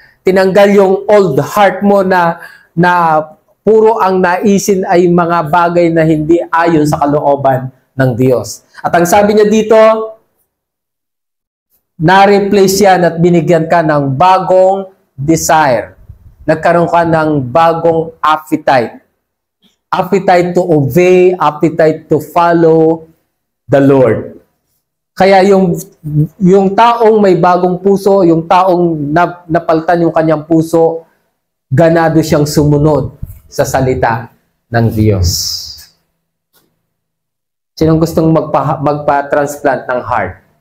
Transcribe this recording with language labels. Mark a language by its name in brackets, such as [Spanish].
[Filipino] Tinanggal yung [English] old heart [Filipino] mo na puro ang naisin ay mga bagay na hindi ayon sa kalooban ng Diyos. At ang sabi niya dito, na-replace yan at binigyan ka ng bagong desire. Nagkaroon ka ng bagong appetite. [English] Appetite to obey, appetite to follow the Lord. [Filipino] Kaya yung taong may bagong puso, yung taong napaltan yung kanyang puso, ganado siyang sumunod sa salita ng Diyos. Sinong gustong magpa-transplant ng heart?